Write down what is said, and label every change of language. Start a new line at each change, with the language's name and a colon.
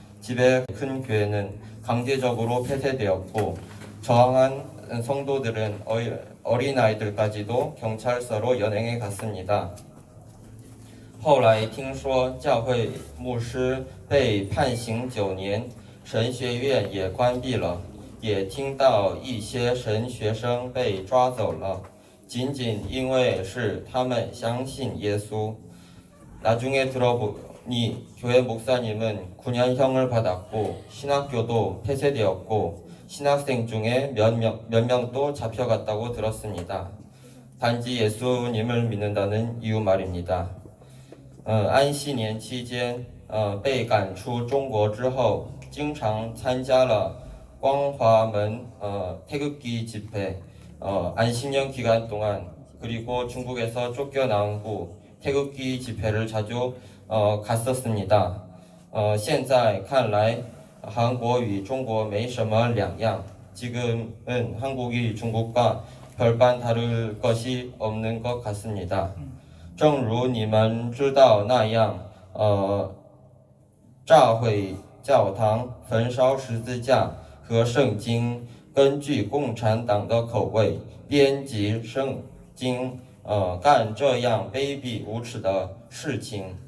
Korean: 집의 큰 교회는 강제적으로 폐쇄되었고 저항한 성도들은 어린아이들까지도 경찰서로 연행해 갔습니다.
Chinese: 后来听说教会牧师被判刑9年，神学院也关闭了，也听到一些神学生被抓走了，仅仅因为是他们相信耶稣.
Korean: 나중에 들어보니 교회 목사님은 9년형을 받았고 신학교도 폐쇄되었고 신학생 중에 몇 명도 잡혀갔다고 들었습니다. 단지 예수님을 믿는다는 이유 말입니다.
Chinese: 安息年期间被赶出中国之后经常参加了光华门태극기 집회.
Korean: 안식년 기간 동안 그리고 중국에서 쫓겨나온 후 태극기 집회를 자주 갔었습니다.
Chinese: 现在看来韩国与中国没什么两样.
Korean: 지금은 한국이 중국과 별반 다를 것이 없는 것 같습니다.
Chinese: 正如你们知道那样，炸毁教堂、焚烧十字架和圣经，根据共产党的口味编辑圣经，干这样卑鄙无耻的事情，